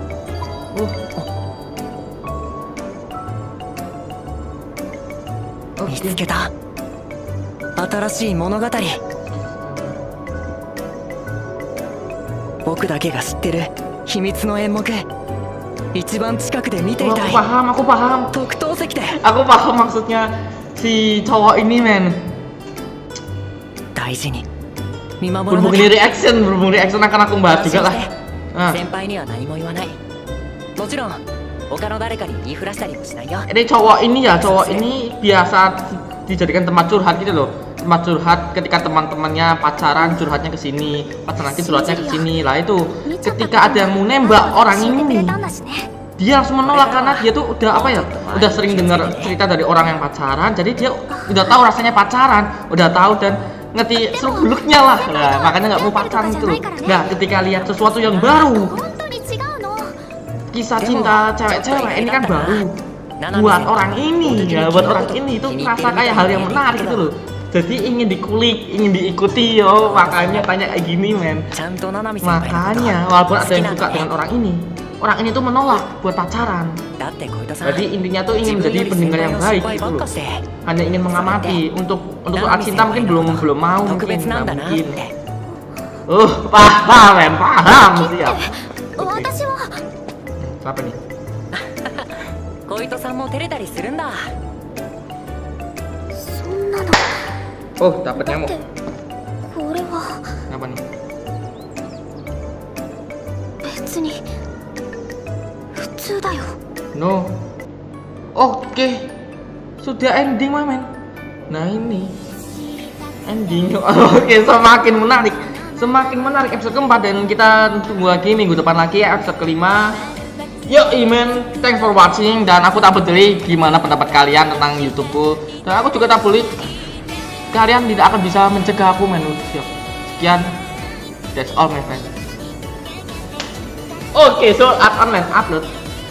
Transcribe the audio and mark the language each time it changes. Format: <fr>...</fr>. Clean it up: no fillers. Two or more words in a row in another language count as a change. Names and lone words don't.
<ja>見つ</ja> <id>Oke.</id> <ja>けた新しい物語。僕だけが知ってる秘密の演目、一番近くで見てい</ja> <id>Aku</id> <ja>たい。</ja> <id>paham, aku paham.</id> <ja>特等席で</ja> <id>Aku paham maksudnya si cowok ini men.</id> <ja>大事に見守らな</ja> <id>Berhubung</id> <ja>きゃ。</ja> <id>berhubung reaction akan aku bahas</id> <ja>安心</ja> <id>juga</id> <ja>し</ja> <id>lah.</id> <ja>て</ja> <id>Nah,</id> <ja>先輩には何も言わない。もちろん他の誰かに言いふらしたりもしないよ。</ja> <id>ini cowok ini ya, cowok ini biasa dijadikan tempat curhat gitu loh. Tempat curhat ketika teman-temannya pacaran, curhatnya ke sini, pacaran lagi curhatnya ke sini. Lah itu ketika ada yang mau nembak orang ini, dia langsung menolak karena dia tuh udah apa ya, udah sering dengar cerita dari orang yang pacaran, jadi dia udah tahu rasanya pacaran, udah tahu dan ngerti seluk-beluknya lah. Nah, makanya nggak mau pacaran gitu loh. Nah, ketika lihat sesuatu yang baru, kisah cinta cewek-cewek ini kan baru buat orang ini ya, buat orang ini itu rasa kayak hal yang menarik gitu loh. Jadi ingin dikulik, ingin diikuti yo, makanya tanya kayak gini men.</id> <ja>ちゃんとナナミ先輩のこと</ja> <id>Makanya</id> <ja>は</ja> <id>walaupun ada</id> <ja>好き</ja> <id>yang</id> <ja>なん</ja> <id>suka</id> <ja>だ</ja> <id>dengan</id> <ja>ね。</ja> <id>orang ini tuh menolak buat pacaran.</id> <ja>だって小糸さん</ja> <id>Jadi intinya tuh</id> <ja>自</ja> <id>ingin</id> <ja>分よ</ja> <id>menjadi</id> <ja>り先</ja> <id>pendengar</id> <ja>輩</ja> <id>yang</id> <ja>の失</ja> <id>baik</id> <ja>敗</ja> <id>gitu</id> <ja>ばっ</ja> <id>loh.</id> <ja>かして</ja> <id>Hanya ingin mengamati untuk</id> <ja>Nami</ja> <id>cinta mungkin</id> <ja>senpai</ja> <id>belum mau</id> <ja>特</ja> <id>mungkin</id> <ja>別なん</ja> <id>nggak</id> <ja>だなっ</ja> <id>mungkin.</id> <ja>て。</ja> <id>Paham men, paham siap.</id> <ja>私は</ja> <id>Apa nih?</id> <ja>小糸さんも照れたりするんだ。そんなの</ja> <id>Oh, dapat</id> <ja>だっ</ja> <id>nyamuk.</id> <ja>てこれは</ja> <id>Apa nih?</id> <ja>別に普通だよ。</ja> <id>No. Oke. Sudah ending men. Nah ini ending. Oke, semakin menarik. Semakin menarik episode keempat dan kita tunggu lagi minggu depan lagi ya episode kelima. Yo men,</id> <en>thanks for watching</en> <id>dan aku tak peduli gimana pendapat kalian tentang YouTubeku dan aku juga tak peduli kalian tidak akan bisa mencegah aku men. Sekian,</id> <en>that's all my friend. Oke, so online upload.</en>